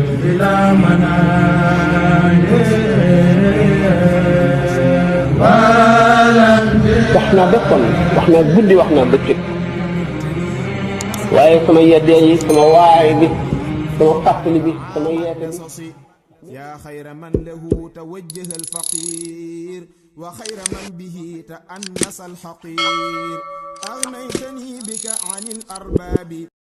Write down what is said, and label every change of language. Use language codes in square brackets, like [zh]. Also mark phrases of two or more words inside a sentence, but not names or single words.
[wo] wax naa béppon wax naa guddi wax naa bëccëg waaye sama yeddee yi sama waay bi sama fàttali bi sama yeete bi [ar] يا خير من له توجه الفقير وخير من به تأنس الحقير أغنيتني بك عن الأرباب